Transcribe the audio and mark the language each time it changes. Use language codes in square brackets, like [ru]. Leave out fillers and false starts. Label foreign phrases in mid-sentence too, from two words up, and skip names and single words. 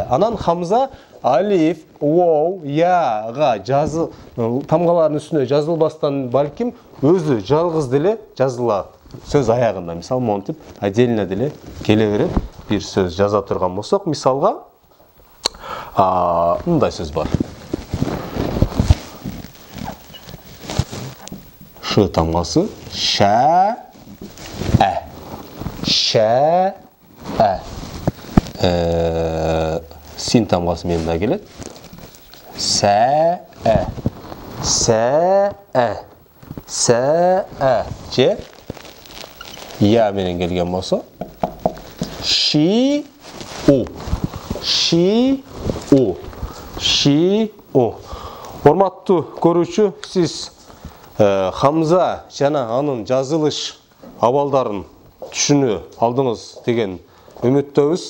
[ky] Анан хамза алиф, воу, яга жазыл тамгалардын үстүнө жазылбастан балким өзү жалгыз деле жазыла. Сөз аягында, мисалы, монтип, отдельно деле келе берет. Бир сөз жаза турган болсок, мисалга, мындай сөз бар. Ш тамгасы ша-ә. Ша-ә. Син тамгасы менде келет. Сә-ә. Сә-ә. Сә-ә. Же я менен келген болсо Ши-у. Ши-у. Ши-у. Урматтуу көрүүчү, сиз хамза жана анын жазылыш абалдарын түшүнө алдыңыз деген үмүттөбүз.